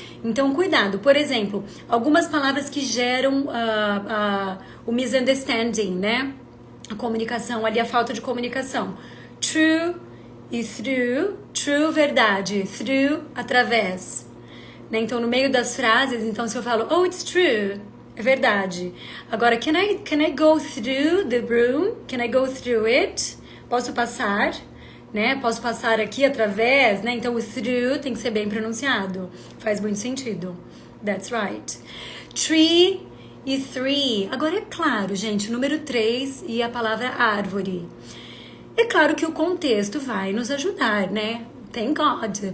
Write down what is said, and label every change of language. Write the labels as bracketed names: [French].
[Portuguese] Então cuidado, por exemplo, algumas palavras que geram o misunderstanding, né? A comunicação ali, a falta de comunicação. [English] True e through. True, verdade. [Portuguese] Through, através. Né? Então, no meio das frases, então se eu falo, oh, [English] it's true, [Portuguese] é verdade. [English] Agora, can I go through the room? Can I go through it? [Portuguese] Posso passar, né? Posso passar aqui através, né? Então, o through tem que ser bem pronunciado. Faz muito sentido. [English] That's right. [Portuguese] Tree e three. Agora é claro, gente, o número 3 e a palavra árvore. É claro que o contexto vai nos ajudar, né? [English] Thank God.